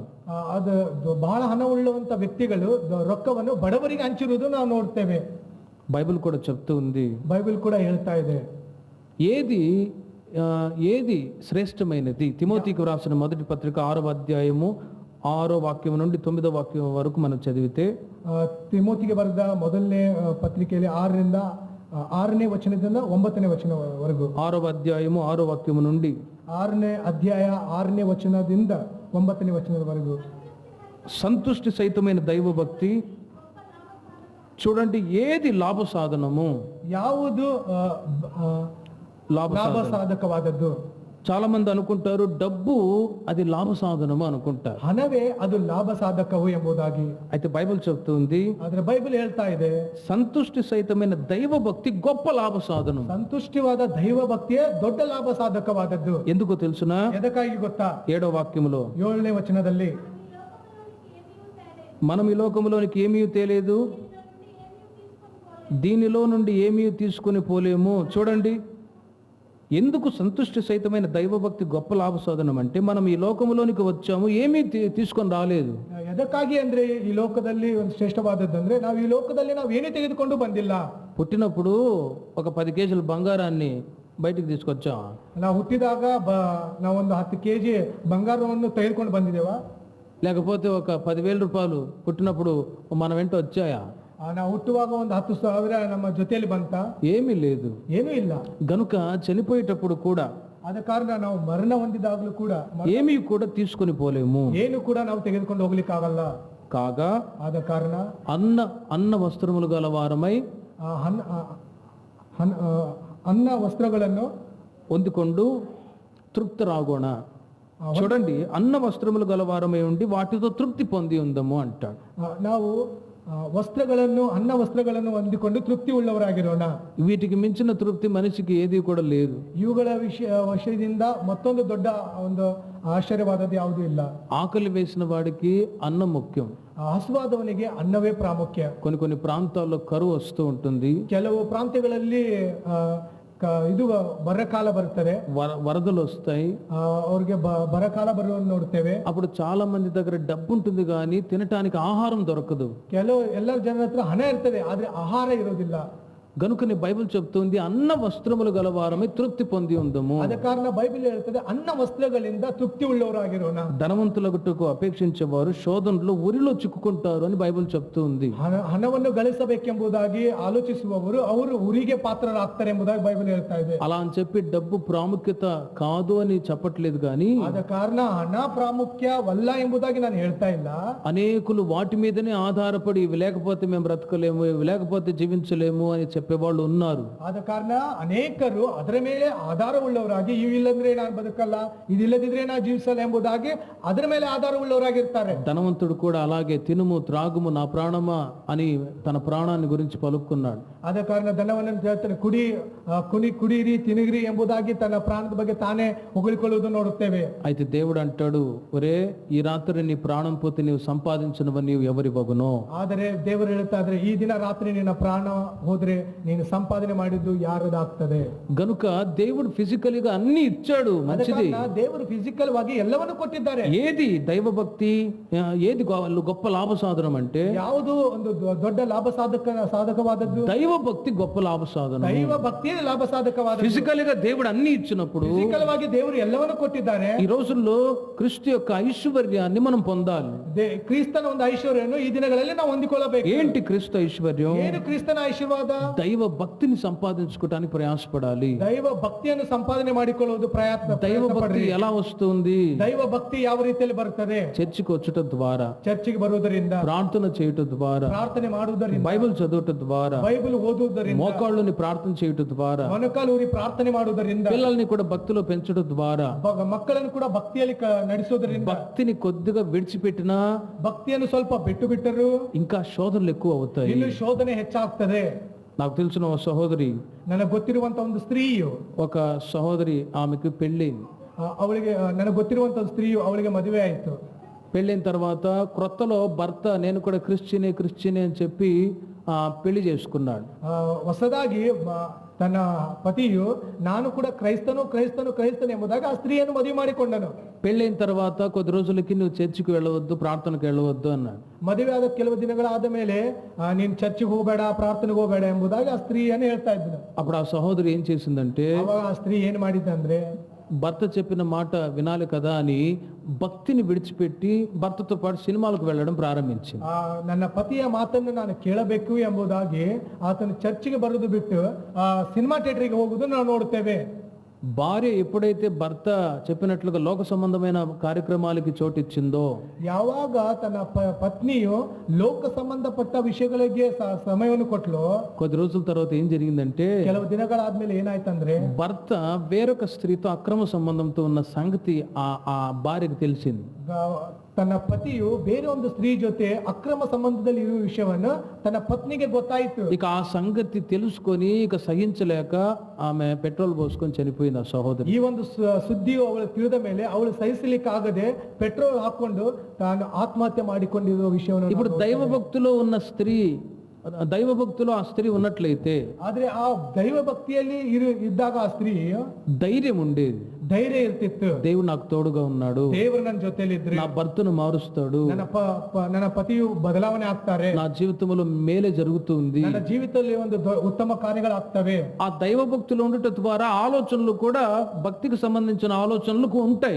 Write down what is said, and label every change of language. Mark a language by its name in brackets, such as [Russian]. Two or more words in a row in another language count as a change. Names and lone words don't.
[Kannada] ಅದು ಬಹಳ ಹಣ ಉಳ್ಳುವಂತ ವ್ಯಕ್ತಿಗಳು ರೊಕ್ಕವನ್ನು ಬಡವರಿಗೆ ಹಂಚಿರುವುದು ನಾವು ನೋಡ್ತೇವೆ. [Telugu] బైబిల్ కూడా చెప్తూ ఉంది, బైబిల్ కూడా [Kannada] ಹೇಳ್ತಾ ಇದೆ. [Telugu] ఏది శ్రేష్టమైనది? తిమోతికి వ్రాసిన మొదటి పత్రిక 6వ అధ్యాయము 6వ వాక్యం నుండి 9వ వాక్యం వరకు మనం చదివితే, [Kannada] ತಿಮೋತಿಗೆ ಬರೆದ ಮೊದಲನೇ ಪತ್ರಿಕೆಯಲ್ಲಿ 6ನೇ ವಚನದಿಂದ 9ನೇ ವಚನವರೆಗೂ, [Telugu] 6వ అధ్యాయము 6వ వాక్యం నుండి [Kannada] 6ನೇ ಅಧ್ಯಾಯ 6ನೇ ವಚನದಿಂದ 9ನೇ వచనದವರೆಗೂ, [Telugu] సంతుష్టి సహితమైన దైవభక్తి. చూడండి, ఏది లాభ సాధనము? [Kannada] ಯಾವುದು ಲಾಭ ಸಾಧಕವಾದದ್ದು? [Telugu] చాలా మంది అనుకుంటారు డబ్బు అది లాభ సాధనము అనుకుంటారు, [Kannada] ಹಣವೇ ಅದು ಲಾಭ ಸಾಧಕವು ಎಂಬುದಾಗಿ. [Telugu] అయితే బైబిల్ చెప్తుంది, [Kannada] ಆದ್ರೆ ಬೈಬಲ್ ಹೇಳ್ತಾ ಇದೆ, [Telugu] సంతుష్టి సహితమైన దైవభక్తి గొప్ప లాభ సాధనం. [Kannada] ಸಂತುಷ್ಟಿವಾದ ದೈವ ಭಕ್ತಿಯೇ ದೊಡ್ಡ ಲಾಭ ಸಾಧಕವಾದದ್ದು. [Telugu] ఎందుకో తెలుసునా? [Kannada] ಎದಕ್ಕಾಗಿ ಗೊತ್ತಾ? [Telugu] 7వ వాక్యములో [Kannada] 7ನೇ ವಚನದಲ್ಲಿ, [Telugu] మనం ఈ లోకములోనికి ఏమీ తేలేదు, దీనిలో నుండి ఏమీ తీసుకుని పోలేము. చూడండి, ఎందుకు సంతుష్టి సహితమైన దైవభక్తి గొప్ప లాభ సాధనం అంటే, మనం ఈ లోకములోనికి వచ్చాము, ఏమీ తీసుకొని రాలేదు. [Kannada] ಎದಕ್ಕಾಗಿ ಅಂದ್ರೆ ಈ ಲೋಕದಲ್ಲಿ ಒಂದು ಶ್ರೇಷ್ಠವಾದದ್ದು ಅಂದ್ರೆ, ನಾವು ಈ ಲೋಕದಲ್ಲಿ ನಾವು ಏನೇ ತೆಗೆದುಕೊಂಡು ಬಂದಿಲ್ಲ. [Telugu] పుట్టినప్పుడు ఒక 10 కేజీల బంగారాన్ని బయటికి తీసుకొచ్చాం. [Kannada] ನಾವು ಹುಟ್ಟಿದಾಗ ನಾವೊಂದು 10 ಕೆಜಿ ಬಂಗಾರವನ್ನು ತೆಗೆದುಕೊಂಡು ಬಂದಿದ್ದೇವಾ? [Telugu] లేకపోతే ఒక 10,000 రూపాయలు పుట్టినప్పుడు మన వెంట వచ్చాయా? [Kannada] ನಾವು ಹುಟ್ಟುವಾಗ ಒಂದು 10,000 ನಮ್ಮ ಜೊತೆಯಲ್ಲಿ ಬಂತ? [Telugu] ఏమీ లేదు. [Kannada] ಏನೂ ಇಲ್ಲ. [Telugu] గనుక చనిపోయేటప్పుడు కూడా, [Kannada] ಆದ ಕಾರಣ ನಾವು ಮರಣ ಹೊಂದಿದಾಗಲೂ ಕೂಡ [Telugu] ఏమీ కూడా తీసుకొని పోలేము, [Kannada] ಏನು ಕೂಡ ನಾವು ತೆಗೆದುಕೊಂಡು ಹೋಗ್ಲಿಕ್ಕೆ ಆಗಲ್ಲ. [Telugu] కాగా [Kannada] ಆದ ಕಾರಣ [Telugu] అన్న వస్త్రములు గల వారమై [Kannada] ಅನ್ನ ವಸ್ತ್ರಗಳನ್ನು ಹೊಂದಿಕೊಂಡು తృప్తరాగోణ. [Telugu] చూడండి, అన్న వస్త్రములు గలవారమై ఉండి వాటితో తృప్తి పొంది ఉందము అంటాడు. [Kannada] ನಾವು ಅನ್ನ ವಸ್ತ್ರಗಳನ್ನು ಹೊಂದಿಕೊಂಡು ತೃಪ್ತಿ ಉಳ್ಳವರಾಗಿರೋಣ. [Telugu] వీటికి మించిన తృప్తి మనిషికి ఏది కూడా లేదు. [Kannada] ಇವುಗಳ ವಿಷಯದಿಂದ ಮತ್ತೊಂದು ದೊಡ್ಡ ಒಂದು ಆಶ್ಚರ್ಯವಾದದ್ದು ಯಾವುದೂ ಇಲ್ಲ. [Telugu] ఆకలి వేసిన వాడికి అన్నం ముఖ్యం, [Kannada] ಹಸುವಾದವನಿಗೆ ಅನ್ನವೇ ಪ್ರಾಮುಖ್ಯ. [Telugu] కొన్ని ప్రాంతాల్లో కరువు వస్తూ ఉంటుంది, [Kannada] ಕೆಲವು ಪ್ರಾಂತ್ಯಗಳಲ್ಲಿ ಇದು ಬರಕಾಲ ಬರುತ್ತದೆ, [Telugu] వరదలు వస్తాయి, [Kannada] ಅವ್ರಿಗೆ ಬರಕಾಲ ಬರುವುದನ್ನು ನೋಡ್ತೇವೆ. [Telugu] అప్పుడు చాలా మంది దగ్గర డబ్బు ఉంటుంది కానీ తినటానికి ఆహారం దొరకదు. [Kannada] ಎಲ್ಲರ ಜನರ ಹತ್ರ ಹಣ ಇರ್ತದೆ, ಆದ್ರೆ ಆಹಾರ ಇರೋದಿಲ್ಲ. [Telugu] గనుకని బైబిల్ చెప్తుంది, అన్న వస్త్రములు గలవారమై తృప్తి పొంది ఉందము. [Kannada] ಅದ ಕಾರಣ ಬೈಬಲ್ ಹೇಳ್ತದೆ, ಅನ್ನ ವಸ್ತ್ರಗಳಿಂದ ತೃಪ್ತಿ ಉಳ್ಳವರಾಗಿರೋಣ. [Telugu] ధనవంతులగుటకు అపేక్షించేవారు శోధనలో ఉరిలో చిక్కుకుంటారు అని బైబిల్ చెప్తూ ఉంది. [Kannada] ಹಣವನ್ನು ಗಳಿಸಬೇಕೆಂಬುದಾಗಿ ಆಲೋಚಿಸುವವರು ಅವರು ಉರಿಗೆ ಪಾತ್ರರಾಗ್ತಾರೆ ಎಂಬುದಾಗಿ ಬೈಬಲ್ ಹೇಳ್ತಾ ಇದೆ. [Telugu] అలా అని చెప్పి డబ్బు ప్రాముఖ్యత కాదు అని చెప్పట్లేదు, కానీ [Kannada] ಆದ ಕಾರಣ ಹಣ ಪ್ರಾಮುಖ್ಯವಲ್ಲ ಎಂಬುದಾಗಿ ನಾನು ಹೇಳ್ತಾ ಇಲ್ಲ. [Telugu] అనేకులు వాటి మీదనే ఆధారపడి, ఇవి లేకపోతే మేము బ్రతకలేము, ఇవి లేకపోతే జీవించలేము అని చెప్పేవాళ్ళు ఉన్నారు. [Kannada] ಆದ ಕಾರಣ ಅನೇಕರು ಅದರ ಮೇಲೆ ಆಧಾರವುಳ್ಳವರಾಗಿ ಇವಿಲ್ಲಂದ್ರೆ ನಾನು ಬದುಕಲ್ಲ, ಇದಿಲ್ಲದಿದ್ರೆ ನಾನು ಜೀವಿಸಲ್ಲ ಎಂಬುದಾಗಿ ಅದರ ಮೇಲೆ ಆಧಾರವುಳ್ಳವರಾಗಿರ್ತಾರೆ. [Telugu] ధనవంతుడు కూడా అలాగే తినుము త్రాగుము నా ప్రాణమా అని తన ప్రాణాన్ని గురించి పలుకున్నాడు. [Kannada] ಆದ ಕಾರಣ ಧನವನ್ನು ಹೇಳ್ತಾನೆ, ಕುಡಿಯಿರಿ ತಿನ್ನಿರಿ ಎಂಬುದಾಗಿ ತನ್ನ ಪ್ರಾಣದ ಬಗ್ಗೆ ತಾನೇ ಹೊಗಳಿಕೊಳ್ಳುವುದು ನೋಡುತ್ತೇವೆ. [Telugu] అయితే దేవుడు అంటాడు, ఒరే ఈ రాత్రి నీ ప్రాణం పోతే నీవు సంపాదించినవ నీవు ఎవరివగునో. [Kannada] ಆದರೆ ದೇವರು ಹೇಳ್ತಾ ಇದ್ರೆ, ಈ ದಿನ ರಾತ್ರಿ ನಿನ್ನ ಪ್ರಾಣ ಹೋದ್ರೆ ನೀನು ಸಂಪಾದನೆ ಮಾಡಿದ್ದು ಯಾರದಾಗ್ತದೆ. [Telugu] గనుక దేవుడు ఫిజికల్ గా అన్ని ఇచ్చాడు, మంచిది. [Kannada] ದೇವರು ಫಿಸಿಕಲ್ ವಾಗಿ ಎಲ್ಲವನ್ನು ಕೊಟ್ಟಿದ್ದಾರೆ. [Telugu] ఏది దైవభక్తి, ఏది గొప్ప లాభ సాధనం అంటే [Kannada] ಯಾವುದು ಒಂದು ದೊಡ್ಡ ಲಾಭ ಸಾಧಕವಾದದ್ದು? [Telugu] దైవ భక్తి గొప్ప లాభ సాధనం. [Kannada] ದೈವ ಭಕ್ತಿಯೇ ಲಾಭ ಸಾಧಕವಾದ. [Telugu] ఫిజికల్ గా దేవుడు అన్ని ఇచ్చినప్పుడు, [Kannada] ಫಿಸಿಕಲ್ ವಾಗಿ ದೇವರು ಎಲ್ಲವನ್ನು ಕೊಟ್ಟಿದ್ದಾನೆ. [Telugu] ఈ రోజుల్లో క్రీస్తు యొక్క ఐశ్వర్యాన్ని మనం పొందాలి. [Kannada] ಕ್ರಿಸ್ತನ ಒಂದು ಐಶ್ವರ್ಯವನ್ನು ಈ ದಿನಗಳಲ್ಲಿ ನಾವು ಹೊಂದಿಕೊಳ್ಳಬೇಕು. [Telugu] ఏంటి క్రీస్తు ఐశ్వర్యం? [Kannada] ಏನು ಕ್ರಿಸ್ತನ ಆಶೀರ್ವಾದ? [Telugu] దైవ భక్తిని సంపాదించుకోవడానికి ప్రయాసపడాలి. [Kannada] ದೈವ ಭಕ್ತಿಯನ್ನು ಸಂಪಾದನೆ ಮಾಡಿಕೊಳ್ಳುವುದು ಪ್ರಯತ್ನ. [Telugu] దైవ భక్తి ఎలా వస్తుంది? [Kannada] ದೈವ ಭಕ್ತಿ ಯಾವ ರೀತಿಯಲ್ಲಿ ಬರುತ್ತದೆ? [Telugu] చర్చికి వచ్చటం ద్వారా, [Kannada] ಚರ್ಚಿಗೆ ಬರುವುದರಿಂದ, [Telugu] ప్రార్థన చేయటం ద్వారా, [Kannada] ಪ್ರಾರ್ಥನೆ ಮಾಡುವುದರಿಂದ, [Telugu] బైబిల్ చదవటం ద్వారా, [Kannada] ಬೈಬಲ್ ಓದುವುದರಿಂದ, [Telugu] మోకాళ్ళని ప్రార్థన చేయటం ద్వారా, [Kannada] ಮೊಣಕಾಲೂರಿ ಪ್ರಾರ್ಥನೆ ಮಾಡುವುದರಿಂದ, [Telugu] పిల్లల్ని కూడా భక్తిలో పెంచడం ద్వారా, [Kannada] ಮಕ್ಕಳನ್ನು ಕೂಡ ಭಕ್ತಿಯಲ್ಲಿ ನಡೆಸುವುದರಿಂದ, [Telugu] భక్తిని కొద్దిగా విడిచిపెట్టినా [Kannada] ಭಕ್ತಿಯನ್ನು ಸ್ವಲ್ಪ ಬಿಟ್ಟು ಬಿಟ್ಟರು [Telugu] ఇంకా శోధనలు ఎక్కువ అవుతాయి. [Kannada] ಇನ್ನು ಶೋಧನೆ ಹೆಚ್ಚಾಗ್ತದೆ. [Telugu] నాకు తెలిసిన ఒక సహోదరి, [Kannada] ನನಗೆ ಗೊತ್ತಿರುವಂತ ಒಂದು ಸ್ತ್ರೀಯು, [Telugu] ఒక సహోదరి ఆమెకు పెళ్ళి, [Kannada] ಅವಳಿಗೆ ನನಗೆ ಗೊತ್ತಿರುವಂತ ಒಂದು ಸ್ತ್ರೀಯು, ಅವಳಿಗೆ ಮದುವೆ ಆಯಿತು. [Telugu] పెళ్ళైన తర్వాత క్రొత్తలో భర్త నేను కూడా క్రిస్టియనే అని చెప్పి పెళ్లి చేసుకున్నాడు. [Kannada] ಹೊಸದಾಗಿ ತನ್ನ ಪತಿಯು ನಾನು ಕೂಡ ಕ್ರೈಸ್ತನು ಎಂಬುದಾಗಿ ಆ ಸ್ತ್ರೀಯನ್ನು ಮದುವೆ ಮಾಡಿಕೊಂಡನು. [Telugu] పెళ్ళైన తర్వాత కొద్ది రోజులకి నువ్వు చర్చికి వెళ్ళవద్దు, ప్రార్థనకు వెళ్ళవద్దు అన్నాడు. [Kannada] ಮದುವೆ ಆದ ಕೆಲವು ದಿನಗಳಾದ ಮೇಲೆ ನೀನು ಚರ್ಚಿಗೆ ಹೋಗಬೇಡ, ಪ್ರಾರ್ಥನೆಗೆ ಹೋಗಬೇಡ ಎಂಬುದಾಗಿ ಆ ಸ್ತ್ರೀಯನ್ನು ಹೇಳ್ತಾ ಇದ್ದನು. [Telugu] అప్పుడు ఆ సహోదరి ఏం చేసిందంటే, [Kannada] ಅವಾಗ ಆ ಸ್ತ್ರೀ ಏನು ಮಾಡಿದ್ದಂದ್ರೆ, [Telugu] భర్త చెప్పిన మాట వినాలి కదా అని భక్తిని విడిచిపెట్టి భర్తతో పాటు సినిమాలకు వెళ్ళడం ప్రారంభించింది. [Kannada] ನನ್ನ ಪತಿಯ ಮಾತನ್ನು ನಾನು ಕೇಳಬೇಕು ಎಂಬುದಾಗಿ ಆತನು ಚರ್ಚಿಗೆ ಬರೋದು ಬಿಟ್ಟು ಸಿನಿಮಾ ಥಿಯೇಟರ್ಗೆ ಹೋಗುವುದು ನಾವು ನೋಡುತ್ತೇವೆ. [Telugu] భార్య ఎప్పుడైతే భర్త చెప్పినట్లుగా లోక సంబంధమైన కార్యక్రమాలకి చోటిచ్చిందో, [Kannada] ಯಾವಾಗ ತನ್ನ ಪತ್ನಿಯು ಲೋಕ ಸಂಬಂಧಪಟ್ಟ ವಿಷಯಗಳಿಗೆ ಸಮಯವನ್ನು ಕೊಟ್ಲು, [Telugu] కొద్ది రోజుల తర్వాత ఏం జరిగిందంటే, [Kannada] ಕೆಲವು ದಿನಗಳಾದ್ಮೇಲೆ ಏನಾಯ್ತಂದ್ರೆ, [Telugu] భర్త వేరొక స్త్రీతో అక్రమ సంబంధంతో ఉన్న సంగతి ఆ భార్యకు తెలిసింది. [Kannada] ತನ್ನ ಪತಿಯು ಬೇರೆ ಒಂದು ಸ್ತ್ರೀ ಜೊತೆ ಅಕ್ರಮ ಸಂಬಂಧದಲ್ಲಿ ಇರುವ ವಿಷಯವನ್ನು ತನ್ನ ಪತ್ನಿಗೆ ಗೊತ್ತಾಯಿತು. [Telugu] ఇక ఆ సంగతి తెలుసుకొని ఇక సహించలేక ఆమె పెట్రోల్ పోసుకొని చనిపోయింది ఆ సహోదరి. [Kannada] ಈ ಒಂದು ಸುದ್ದಿಯು ಅವಳು ತಿಳಿದ ಮೇಲೆ ಅವಳು ಸಹಿಸಲಿಕ್ಕಾಗದೆ ಪೆಟ್ರೋಲ್ ಹಾಕೊಂಡು ತಾನು ಆತ್ಮಹತ್ಯೆ ಮಾಡಿಕೊಂಡಿರುವ ವಿಷಯವನ್ನು, [Telugu] ఇప్పుడు దైవ భక్తిలో ఉన్న స్త్రీ, దైవ భక్తిలో ఆ స్త్రీ ఉన్నట్లయితే, [Kannada] ಆದ್ರೆ ಆ ದೈವ ಭಕ್ತಿಯಲ್ಲಿ ಇದ್ದಾಗ ಆ ಸ್ತ್ರೀ [Telugu] ధైర్యం ఉండేది. [Kannada] ಧೈರ್ಯ ಇರ್ತಿತ್ತು. [Telugu] దేవుడు నాకు తోడుగా ఉన్నాడు, [Kannada] ದೇವರು ನನ್ನ ಜೊತೆಲಿ ಇದ್ರೆ [Telugu] నా భర్తను మారుస్తాడు, [Kannada] ನನ್ನ ಪತಿಯು ಬದಲಾವಣೆ ಆಗ್ತಾರೆ, [Telugu] నా జీవితంలో మేలే జరుగుతుంది, [Kannada] ನನ್ನ ಜೀವಿತದಲ್ಲಿ ಒಂದು ಉತ್ತಮ ಕಾರ್ಯಗಳಾಗ್ತವೆ. [Telugu] ఆ దైవ భక్తిలో ఉండటం ద్వారా ఆలోచనలు కూడా భక్తికి సంబంధించిన ఆలోచనలు ఉంటాయి.